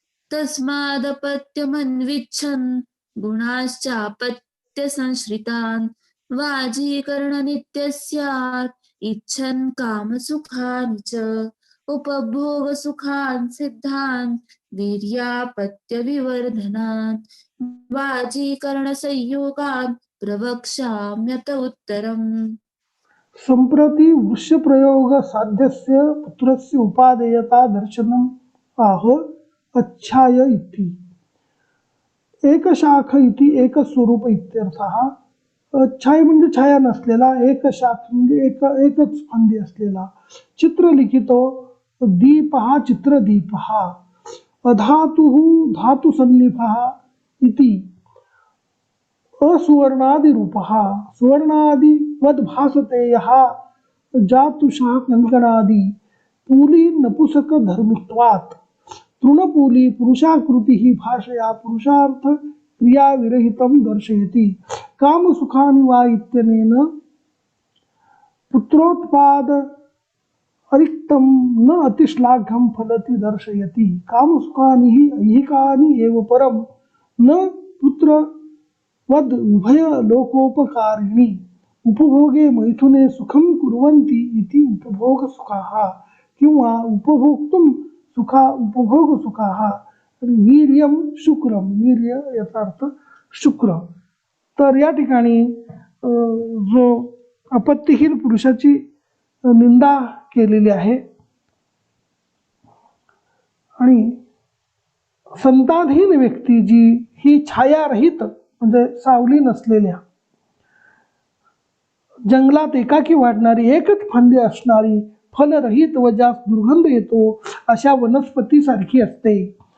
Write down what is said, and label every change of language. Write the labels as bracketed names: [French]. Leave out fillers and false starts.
[Sanskrit] तस्मादपत्यमन्विच्छन् गुणाश्चापत्यसंश्रितान् वाजीकरणनित्यः स्यात् इच्छन् कामसुखानि च उपभोगसुखान् सिद्धान् वीर्यापत्यविवर्धनान् वाजीकरणसंयोगान् प्रवक्ष्याम्यत उत्तरम्। संप्रति वृषप्रयोग साध्यस्य पुत्रस्य उपादेयता दर्शनम् आह अच्छाय इति। एकशाख इति एकस्वरूप इत्यर्थः। [Marathi] छाया म्हणजे छाया नसलेला, एकशाख म्हणजे एकच फांदी असलेला। [Sanskrit] चित्रलिखितो दीपः चित्रदीपः अधातुः धातुसन्निभः इति असुवर्णादिरूपः सुवर्णादिवद् भासते यः जातुषः कंकणादि पूली नपुसक धर्मित्वात् तृणपूली पुरुषाकृतिः भाषया पुरुषार्थ क्रिया विरहितं दर्शयति कामसुखानि वा इत्यनेन पुत्रोत्पाद अरिक्तं न अतिश्लाघ्यं फलति दर्शयति कामसुखानि हि ऐहिकानि एव परं न पुत्र वद उभय लोकोपकारिणी उपभोगे मैथुने सुखं कुर्वन्ति इति उपभोग सुखाः किंवा उपभोक्तुं उपभोग सुखाः। वीर्यम शुक्रम, [Marathi] वीर्य याचा अर्थ शुक्र। तर या ठिकाणी जो अपत्यहीन पुरुषाची निंदा केलेली आहे आणि संतानहीन व्यक्ती जी ही छायारहित म्हणजे सावली नसलेल्या जंगलात एकाकी वाढणारी एकच फांदी असणारी फलरहित व ज्यास दुर्गंध येतो अशा वनस्पती सारखी असते।